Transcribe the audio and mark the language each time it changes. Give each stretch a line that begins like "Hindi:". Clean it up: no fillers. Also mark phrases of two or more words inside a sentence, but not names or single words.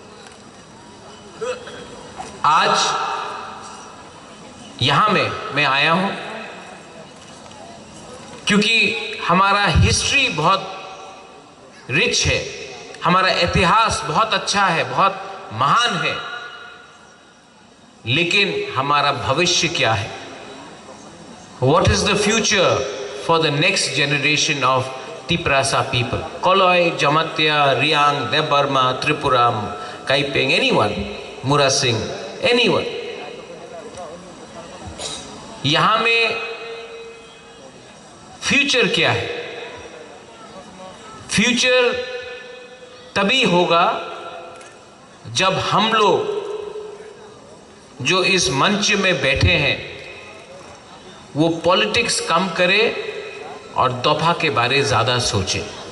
Hindi: आज यहाँ मैं आया हूँ क्योंकि हमारा हिस्ट्री बहुत रिच है, हमारा इतिहास बहुत अच्छा है, बहुत महान है, लेकिन हमारा भविष्य क्या है?
English: What is the future for the next generation of Tiprasa people? Koloi, Jamatya, Riang, Debarma, Tripuram, Kaipeng, anyone, Mura Singh, anyone.
Hindi: यहाँ में फ्यूचर क्या है? फ्यूचर तभी होगा जब हम लोग जो इस मंच में बैठे हैं वो पॉलिटिक्स कम करें और दफा के बारे ज़्यादा सोचें।